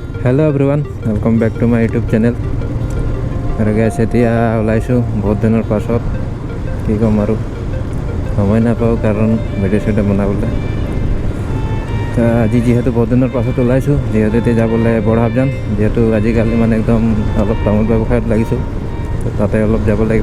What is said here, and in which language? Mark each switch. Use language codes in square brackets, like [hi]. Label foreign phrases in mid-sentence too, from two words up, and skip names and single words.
[en] Hello everyone, welcome back to my YouTube channel. [as] और गैस এতিয়া ওলাইছোঁ বহুত দিনৰ পাছত। কি ক'ম আৰু সময় নাপাওঁ কাৰণ ভিডিঅ' চিডিঅ' বনাবলৈ। আজি যিহেতু বহুত দিনৰ পাছত ওলাইছোঁ, যিহেতু এতিয়া যাবলৈ বৰহাবজান, যিহেতু আজিকালি মানে একদম অলপ তামোল ব্যৱসায়ত লাগিছোঁ। তাতে অলপ যাব লাগিব।